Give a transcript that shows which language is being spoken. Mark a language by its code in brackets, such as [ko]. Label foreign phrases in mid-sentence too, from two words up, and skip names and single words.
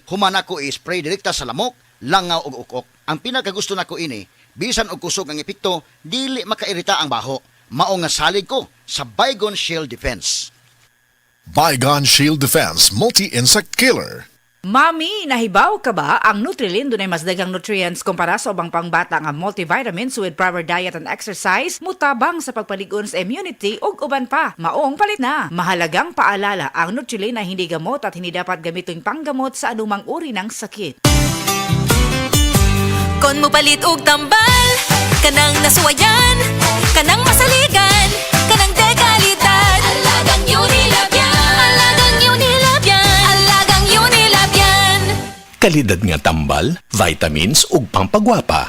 [ceb] Human ako i-spray direkta sa lamok, langaw ug ukok. Ang pinakagusto nako ini, bisan og kusog ang epekto, dili makairita ang baho. Mao nga salig ko sa Baygon Shield Defense. Baygon Shield Defense Multi-Insect Killer. Mami, nahibaw ka ba? Ang Nutrilin dunay mas daghang nutrients kumpara sa ubang pangbata nga multivitamins [en] with proper diet and exercise, [ceb] mutabang sa pagpalig-on sa immunity ug uban pa. Maong palit na. [tl] Mahalagang paalala, ang Nutrilin ay hindi gamot at hindi dapat gamitin panggamot sa anumang uri ng sakit. [ceb] Kon mo palit og tambal, kanang nasuwayan, kanang masaligan, kanang dekalidad. [tl] Alagang Unilab yan. Alagang Unilab yan. Alagang Unilab yan. [ceb] Kalidad nga tambal, vitamins ug pampagwapa.